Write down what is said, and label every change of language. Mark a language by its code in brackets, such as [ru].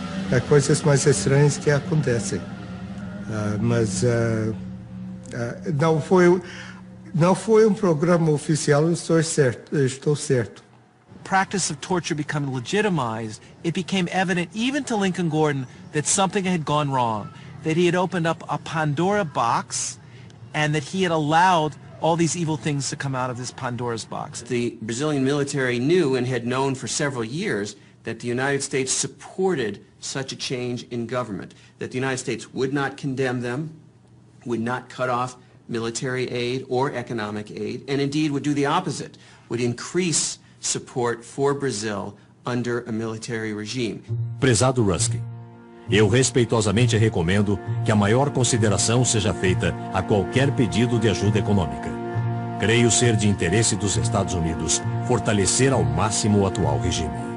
[pt] Há coisas mais estranhas que acontecem, mas não foi um programa oficial, estou certo. [en] Practice of torture becoming legitimized, it became evident even to Lincoln Gordon that something had gone wrong, that he had opened up a Pandora box and that he had allowed all these evil things to come out of this Pandora's box. The Brazilian military knew and had known for several years that the United States supported such a change in government, that the United States would not condemn them, would not cut off military aid or economic aid, and indeed would do the opposite, would increase support for Brazil under a military regime. [pt] Prezado Ruskin, eu respeitosamente recomendo que a maior consideração seja feita a qualquer pedido de ajuda econômica. Creio ser de interesse dos Estados Unidos fortalecer ao máximo o atual regime.